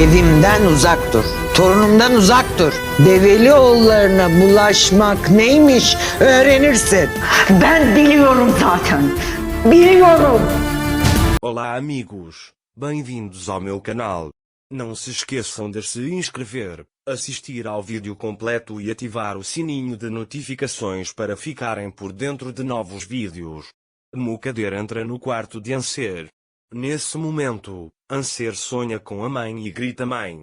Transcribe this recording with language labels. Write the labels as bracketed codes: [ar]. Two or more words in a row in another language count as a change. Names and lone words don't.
[tr] Evimden uzak dur. Torunumdan uzak dur. Develi oğullarına bulaşmak neymiş öğrenirsin. Ben biliyorum zaten. Biliyorum. [pt] Olá amigos, bem-vindos ao meu canal. Não se esqueçam de se inscrever, assistir ao vídeo completo e ativar o sininho de notificações para ficarem por dentro de novos vídeos. Mukader entra no quarto de Anser. Nesse momento, Anser sonha com a mãe e grita mãe.